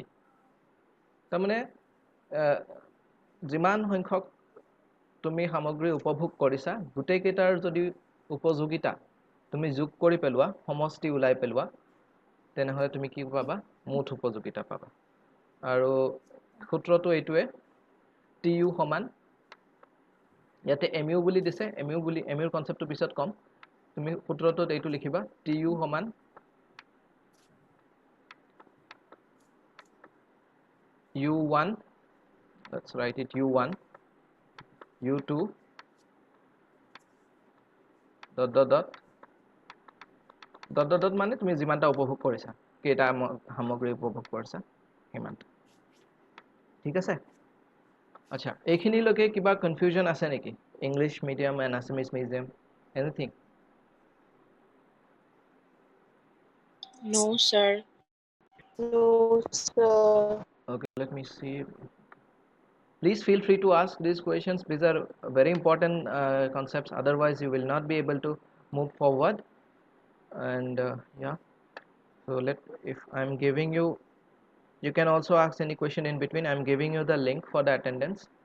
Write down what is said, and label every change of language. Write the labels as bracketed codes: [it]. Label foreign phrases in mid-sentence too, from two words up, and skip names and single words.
[as] তাৰমানে যিমান সংখ্যক তুমি সামগ্ৰী উপভোগ কৰিছা গোটেইকেইটাৰ যদি উপযোগিতা তুমি যোগ কৰি পেলোৱা সমষ্টি ওলাই পেলোৱা তেনেহ'লে তুমি কি পাবা মুঠ উপযোগিতা পাবা আৰু সূত্ৰটো এইটোৱে টি ইউ সমান ইয়াতে এম ইউ বুলি দিছে এম ইউৰ কনচেপ্টটো পিছত ক'ম তুমি সূত্ৰটোত এইটো লিখিবা টি ইউ সমান [en] u1 let's write it u1 u2 dot dot dot dot dot dot [as] মানে তুমি যিমানটা উপভোগ কৰিছা কেইটা সামগ্ৰী উপভোগ কৰিছা সিমানটা ঠিক আছে আচ্ছা এইখিনিলৈকে কিবা কনফিউজন আছে নেকি [en] English medium and Assamese medium anything No, sir. No, sir. okay let me see please feel free to ask these questions these are very important concepts otherwise you will not be able to move forward and yeah so if I'm giving you you can also ask any question in between I'm giving you the link for the attendance